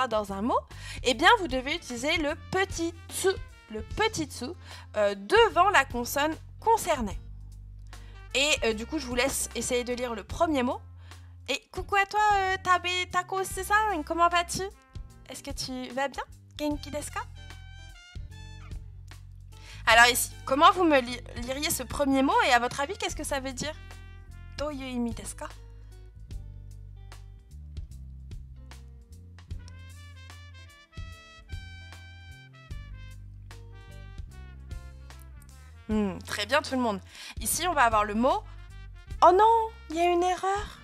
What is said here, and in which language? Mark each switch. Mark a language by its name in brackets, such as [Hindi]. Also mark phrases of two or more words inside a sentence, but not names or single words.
[French] dans un mot, eh bien, vous devez utiliser le petit tsu. Le petit tsu devant la consonne concernée. Et du coup, je vous laisse essayer de lire le premier mot. Et coucou à toi, Tabe Tako-san, comment vas-tu? Est-ce que tu vas bien? [Japanese] 元気ですか? [French] Alors ici, comment vous me liriez ce premier mot et à votre avis, qu'est-ce que ça veut dire? [Japanese] どういう意味ですか? [French] Très bien tout le monde. Ici, on va avoir le mot... Oh non, il y a une erreur.